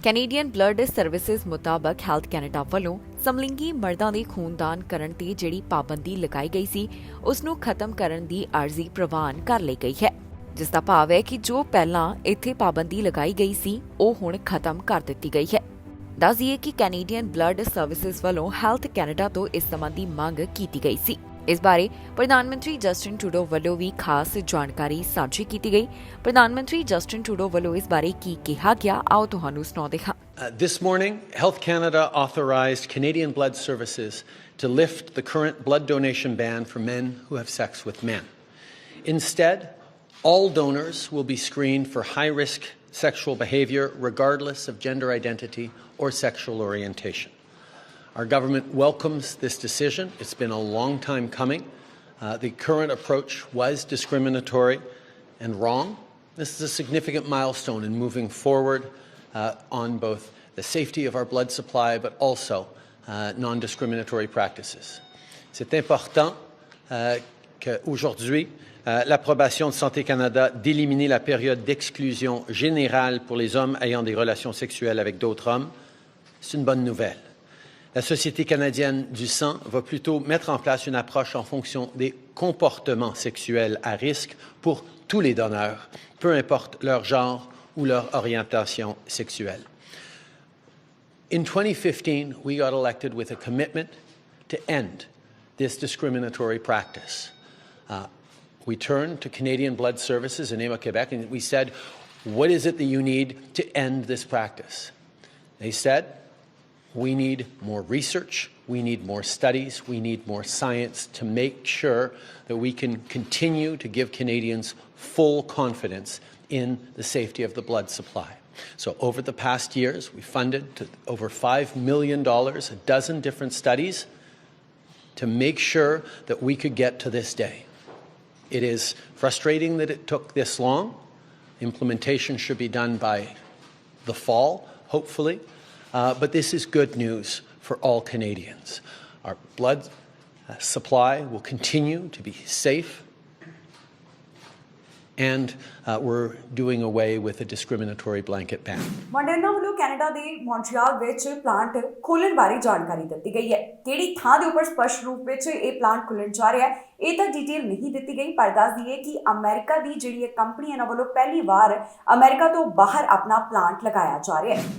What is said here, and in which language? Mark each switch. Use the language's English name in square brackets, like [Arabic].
[Punjabi] Canadian blood services ਮੁਤਾਬਕ health Canada ਵੱਲੋਂ ਸਮਲਿੰਗੀ ਮਰਦਾਂ ਦੇ ਖੂਨਦਾਨ ਕਰਨ ਤੇ ਜਿਹੜੀ ਪਾਬੰਦੀ ਲਗਾਈ ਗਈ ਸੀ ਉਸ ਨੂੰ ਖਤਮ ਕਰਨ ਦੀ ਅਰਜ਼ੀ ਪ੍ਰਵਾਨ ਕਰ ਲਈ ਗਈ ਹੈ, ਜਿਸ ਦਾ ਭਾਵ ਹੈ ਕਿ ਜੋ ਪਹਿਲਾਂ ਇੱਥੇ ਪਾਬੰਦੀ ਲਗਾਈ ਗਈ ਸੀ ਉਹ ਹੁਣ ਖਤਮ ਕਰ ਦਿੱਤੀ ਗਈ ਹੈ। ਦੱਸ ਦਈਏ ਕਿ ਕੈਨੇਡੀਅਨ ਬਲੱਡ ਸਰਵਿਸਿਜ਼ ਵੱਲੋਂ ਹੈਲਥ ਕੈਨੇਡਾ ਤੋਂ ਇਸ ਸੰਬੰਧੀ ਮੰਗ ਕੀਤੀ ਗਈ ਸੀ। ਇਸ ਬਾਰੇ ਪ੍ਰਧਾਨ ਮੰਤਰੀ ਜਸਟਿਨ ਟਰੂਡੋ ਵੱਲੋਂ ਵੀ ਖਾਸ ਜਾਣਕਾਰੀ ਸਾਂਝੀ ਕੀਤੀ ਗਈ। ਪ੍ਰਧਾਨ ਮੰਤਰੀ ਜਸਟਿਨ ਟਰੂਡੋ ਵੱਲੋਂ ਇਸ ਬਾਰੇ ਕੀ ਕਿਹਾ ਗਿਆ, ਆਓ ਤੁਹਾਨੂੰ ਸੁਣਾਉਂਦੇ ਹਾਂ। [English] This morning, Health Canada authorized Canadian Blood Services to lift the current blood donation ban for men who have sex with men. Instead, all donors will be screened for high-risk sexual behaviour regardless of gender identity or sexual orientation. Our government welcomes this decision. It's been a long time coming. The current approach was discriminatory and wrong. This is a significant milestone in moving forward on both the safety of our blood supply, but also non-discriminatory practices. [French] C'est important qu'aujourd'hui, l'approbation de Santé Canada d'éliminer la période d'exclusion générale pour les hommes ayant des relations sexuelles avec d'autres hommes, c'est une bonne nouvelle. La Société canadienne du sang va plutôt mettre en place une approche en fonction des comportements sexuels à risque pour tous les donneurs, peu importe leur genre ou leur orientation sexuelle. [English] In 2015, we got elected with a commitment to end this discriminatory practice. We turned to Canadian Blood Services in Éma, Quebec, and we said, what is it that you need to end this practice? They said, we need more research, we need more studies, we need more science to make sure that we can continue to give Canadians full confidence in the safety of the blood supply. So over the past years, we funded to over $5 million, a dozen different studies to make sure that we could get to this day. It is frustrating that it took this long. Implementation should be done by the fall, hopefully. But this is good news for all Canadians. Our blood supply will continue to be safe, and we're doing away with a discriminatory blanket ban. [Punjabi] Moderna ਵੱਲੋਂ Canada ਦੇ Montreal ਵਿੱਚ plant ਖੋਲ੍ਹਣ ਬਾਰੇ ਜਾਣਕਾਰੀ ਦਿੱਤੀ ਗਈ ਹੈ। ਕਿਹੜੀ ਥਾਂ ਦੇ ਉੱਪਰ ਸਪਸ਼ਟ ਰੂਪ ਵਿੱਚ ਇਹ ਪਲਾਂਟ ਖੁੱਲ੍ਹਣ ਜਾ ਰਿਹਾ ਹੈ, ਇਹ ਤਾਂ ਡਿਟੇਲ ਨਹੀਂ ਦਿੱਤੀ ਗਈ, ਪਰ ਦੱਸ ਦਈਏ ਕਿ ਅਮਰੀਕਾ ਦੀ ਜਿਹੜੀ ਇਹ ਕੰਪਨੀ ਇਹਨਾਂ ਵੱਲੋਂ ਪਹਿਲੀ ਵਾਰ ਅਮਰੀਕਾ ਤੋਂ ਬਾਹਰ ਆਪਣਾ ਪਲਾਂਟ ਲਗਾਇਆ ਜਾ ਰਿਹਾ ਹੈ।